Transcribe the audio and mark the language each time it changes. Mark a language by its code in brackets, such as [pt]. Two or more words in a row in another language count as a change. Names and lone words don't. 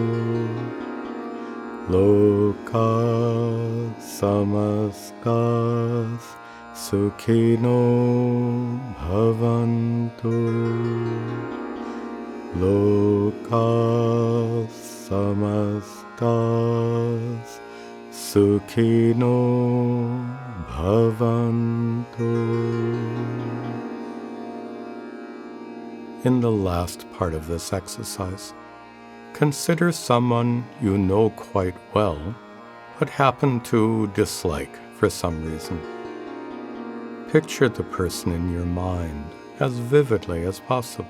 [sa] Loka samastas sukhino bhavantu. Loka samastas sukhino bhavantu. [en] In the last part of this exercise, consider someone you know quite well, but happen to dislike for some reason. Picture the person in your mind as vividly as possible.